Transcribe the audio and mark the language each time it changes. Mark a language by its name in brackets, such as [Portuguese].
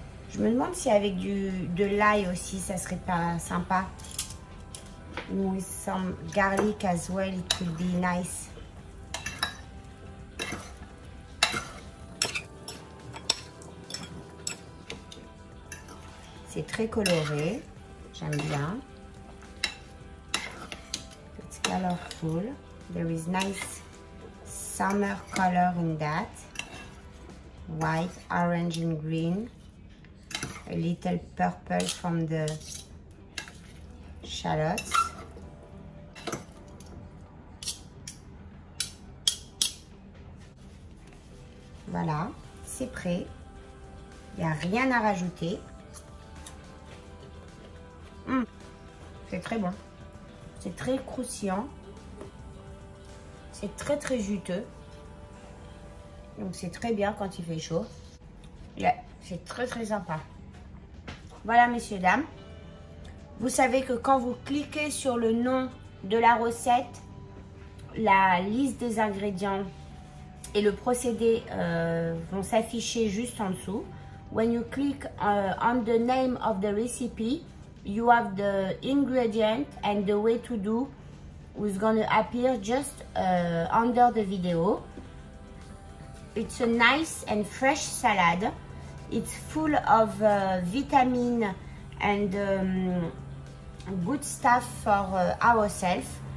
[French] Je me demande si avec de l'ail aussi, ça serait pas sympa. [English] With some garlic as well, it will be nice. [French] C'est très coloré, j'aime bien. [English] It's colorful. There is nice summer color in that. White, orange and green. A little purple from the shallots. [French] Voilà, c'est prêt. Il n'y a rien à rajouter. C'est très bon. C'est très croustillant. C'est très juteux. Donc c'est très bien quand il fait chaud. Yeah, c'est très sympa. Voilà, messieurs, dames. Vous savez que quand vous cliquez sur le nom de la recette, la liste des ingrédients et le procédé vont s'afficher juste en dessous. [English] When you click on the name of the recipe, you have the ingredient and the way to do is going to appear just under the video. It's a nice and fresh salad. It's full of vitamin and good stuff for ourselves.